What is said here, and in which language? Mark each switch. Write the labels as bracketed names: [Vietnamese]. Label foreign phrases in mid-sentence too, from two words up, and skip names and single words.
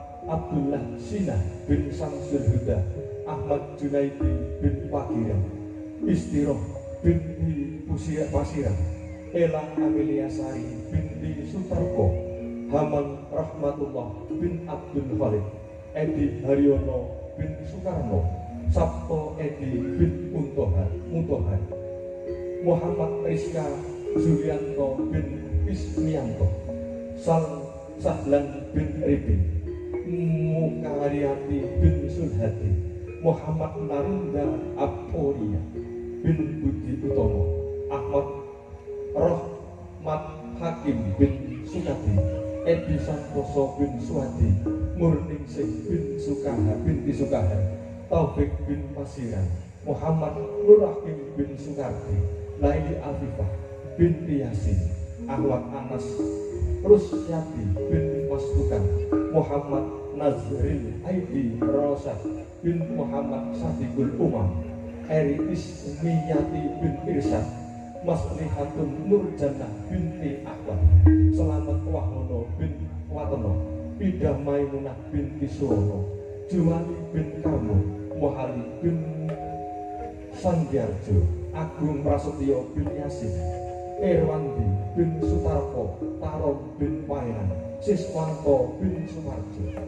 [Javanese] Abdullah Sinah bin Samsul Huda, Ahmad Junaidi bin Pakiran, Istiroh binti Pasiran, Ela Amelia Sari binti Sutarko, Haman Rahmatullah bin Abdul Khalid, Edi Haryono bin Soekarno, Sabto Edi bin Muntohar, Muhammad Rizka Zulianto bin Ismianto, Sahlan bin Ribin, Mukaryati bin Sulhadi, Muhammad Narunda Aporia bin Budi Utomo, Ahmad Rohmat Hakim bin Sukadi, Edi Santoso bin Suwadi, Murningsih bin Sukaha binti Sukaha, Taufik bin Pasiran, Muhammad Nurrahim bin Sukardi, Laili Afifah binti Yasin, Ahmad Anas Rusyati bin Mastukan, Muhammad Nazril Aidi Rosad bin Muhammad Sadiqul Umam, Eri Ismiyati bin Irsyad, Maslihatun Nurjannah binti Ahmad, Selamat Wahono bin Watono, Ida Maimunah binti Suwono, Juwali bin Karmo, Mohali bin Sandiarjo, Agung Prasetyo bin Yasin, Erwandi bin Sutarko, Tarom bin Pairan, Siswanto bin Sumarjo,